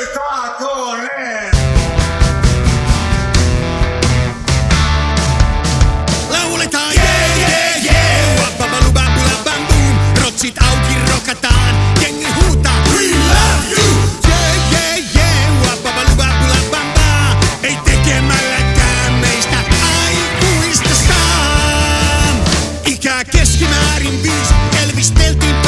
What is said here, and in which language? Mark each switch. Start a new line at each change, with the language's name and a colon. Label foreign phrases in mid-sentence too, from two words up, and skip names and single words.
Finnish: Aakonen! Lauletaan jee jee jee, wabbabalubabulabambum. Rotsit auki rokataan, jengi huutaa
English: we love you.
Finnish: Jee jee jee, wabbabalubabulabamba. Ei tekemälläkään meistä aikuista saa. Ikää keskimäärin 5, Elvis